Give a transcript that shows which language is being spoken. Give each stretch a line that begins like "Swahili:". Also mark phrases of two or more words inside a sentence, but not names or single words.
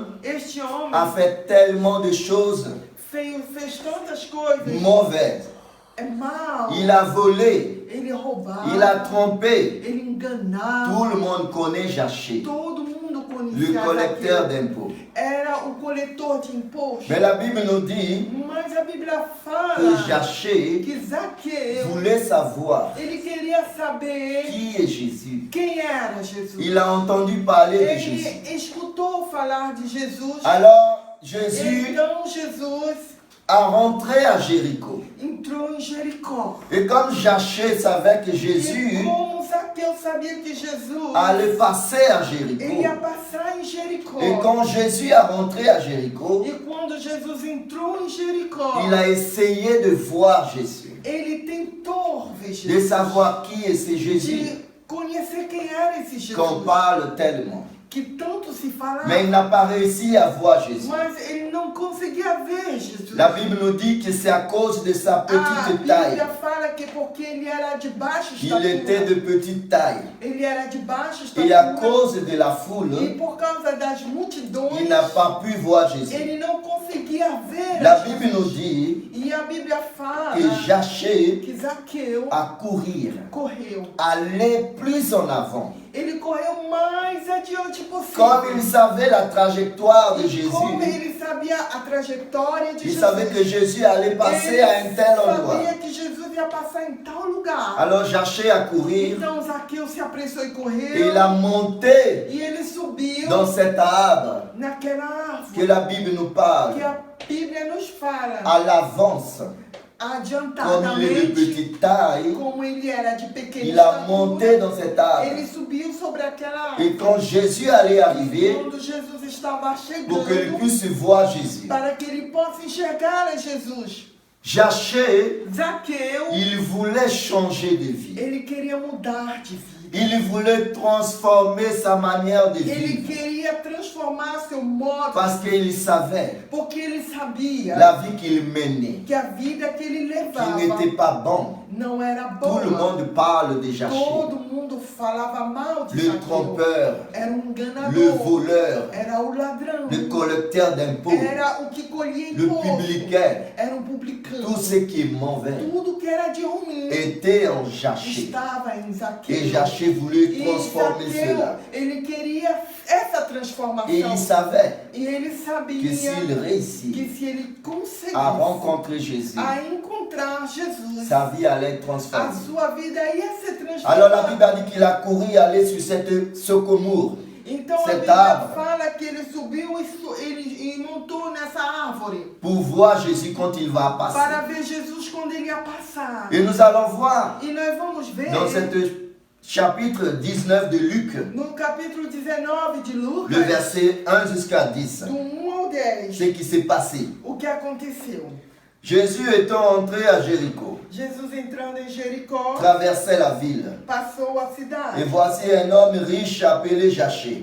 Portuguese: Este homem
French: a fait tellement de choses
Portuguese: fez tantas coisas
French: mauvaises.
Portuguese: mal.
French: Il a volé,
Portuguese: Ele roubava,
French: il a trompé.
Portuguese: ele enganava.
French: Tout le monde connaît Zachée,
Portuguese: Todo mundo
French: le
Portuguese: conhecia
French: collecteur
Portuguese: Zaqueu.
French: d'impôts.
Portuguese: Era o coletor de impostos.
French: Mais la Bible nous dit
Portuguese: Mas a Bíblia
French: que
Portuguese: fala
French: Zachée
Portuguese: que Zaqueu,
French: voulait savoir
Portuguese: ele queria saber
French: qui est Jésus.
Portuguese: quem era Jesus.
French: Il a entendu parler de Jésus.
Portuguese: Ele escutou falar de Jesus.
French: Alors, Jésus
Portuguese: Então Jesus
French: a rentré à Jéricho.
Portuguese: entrou em Jericó.
French: Et comme Zachée savait que
Portuguese: E
French: Jésus
Portuguese: como Zaqueu sabia que Jesus
French: allait passer à
Portuguese: ele
French: Jéricho,
Portuguese: ia passar em Jericó.
French: et quand Jésus a rentré à Jéricho,
Portuguese: E quando Jesus entrou em Jericó,
French: il a essayé de voir Jésus,
Portuguese: ele tentou ver
French: de
Portuguese: Jesus,
French: savoir qui est ce Jésus
Portuguese: de conhecer quem era esse
French: qu'on
Portuguese: Jesus
French: parle tellement.
Portuguese: que tanto se falava.
French: Mais il n'a pas réussi à voir Jésus.
Portuguese: Mas ele não conseguia ver Jesus.
French: La Bible nous dit que c'est à cause de sa
Portuguese: A
French: petite taille.
Portuguese: Bíblia fala que porque ele era de baixa
French: Il était
Portuguese: estatura.
French: de petite taille.
Portuguese: Ele era de baixa
French: Et à
Portuguese: estatura.
French: cause de la
Portuguese: E
French: foule,
Portuguese: por causa das multidões,
French: il n'a pas pu voir Jésus.
Portuguese: ele não conseguia ver
French: La
Portuguese: a
French: Bible
Portuguese: Jesus.
French: nous dit
Portuguese: E a Bíblia fala
French: que Zachée
Portuguese: que Zaqueu
French: a courir,
Portuguese: correu.
French: aller plus en avant.
Portuguese: Ele correu mais adiante possível.
French: Comme il savait la trajectoire de
Portuguese: E como
French: Jésus,
Portuguese: ele sabia a trajetória de
French: il
Portuguese: Jesus.
French: savait que Jésus allait passer
Portuguese: Ele
French: à un tel endroit.
Portuguese: sabia que Jesus ia passar em tal lugar.
French: Alors Zachée a courir
Portuguese: Então Zaqueu se apressou e correu.
French: et il a monté
Portuguese: E ele subiu
French: dans cet arbre
Portuguese: naquela
French: que
Portuguese: árvore
French: la Bible nous parle
Portuguese: que a Bíblia nos fala.
French: à l'avance. Comme il est de
Portuguese: Adiantadamente,
French: petite taille,
Portuguese: como ele era de pequena
French: il a
Portuguese: estatura,
French: monté dans cet arbre.
Portuguese: ele subiu sobre aquela
French: Et
Portuguese: árvore.
French: quand Jésus allait
Portuguese: E
French: arriver,
Portuguese: quando Jesus estava
French: pour qu'il
Portuguese: chegando,
French: puisse voir Jésus,
Portuguese: para que ele possa enxergar a Jesus,
French: Zachée,
Portuguese: Zaqueu,
French: il voulait changer de vie.
Portuguese: ele queria mudar de vida.
French: Il voulait transformer sa manière de
Portuguese: Ele
French: vivre.
Portuguese: queria transformar seu modo,
French: Parce qu'il savait
Portuguese: porque ele sabia
French: la vie qu'il menait,
Portuguese: que a vida que ele
French: qui
Portuguese: levava
French: n'était pas bon.
Portuguese: não era
French: Tout le
Portuguese: boa.
French: monde parle de Zachée.
Portuguese: Todo mundo falava mal de
French: Le
Portuguese: Zaqueu.
French: trompeur,
Portuguese: Era
French: le
Portuguese: enganador,
French: voleur,
Portuguese: era o ladrão,
French: le collecteur d'impôts,
Portuguese: era o que colhia
French: le
Portuguese: imposto,
French: publicain,
Portuguese: era um publicano.
French: tout ce qui est mauvais
Portuguese: Tudo que era de ruim
French: était en Zachée.
Portuguese: estava em Zaqueu.
French: Et Zachée voulait
Portuguese: E
French: transformer
Portuguese: Zaqueu,
French: cela.
Portuguese: ele queria essa
French: Et
Portuguese: transformação.
French: il savait
Portuguese: E ele
French: que
Portuguese: sabia
French: s'il
Portuguese: que
French: réussit
Portuguese: se ele conseguisse
French: à rencontrer Jésus,
Portuguese: a encontrar Jesus,
French: sa vie allait être
Portuguese: a
French: transformée.
Portuguese: sua vida ia ser
French: Alors la Bible
Portuguese: transformada.
French: a dit qu'il a couru aller sur cette sycomore.
Portuguese: Então a
French: cet
Portuguese: Bíblia
French: arbre.
Portuguese: fala que ele subiu e montou nessa árvore
French: Pour voir Jésus quand il va passer.
Portuguese: para ver Jesus quando ele ia passar.
French: Et nous allons voir
Portuguese: E nós vamos ver
French: dans ce chapitre 19 de Luc,
Portuguese: no capítulo 19 de Lucas,
French: le verset 1 jusqu'à 10,
Portuguese: do 1 ao 10,
French: ce qui s'est passé.
Portuguese: o que aconteceu.
French: Jésus étant entré à Jéricho,
Portuguese: Jesus entrando em Jericó,
French: traversait la ville.
Portuguese: passou a
French: Et
Portuguese: cidade.
French: voici un homme riche appelé Zachée,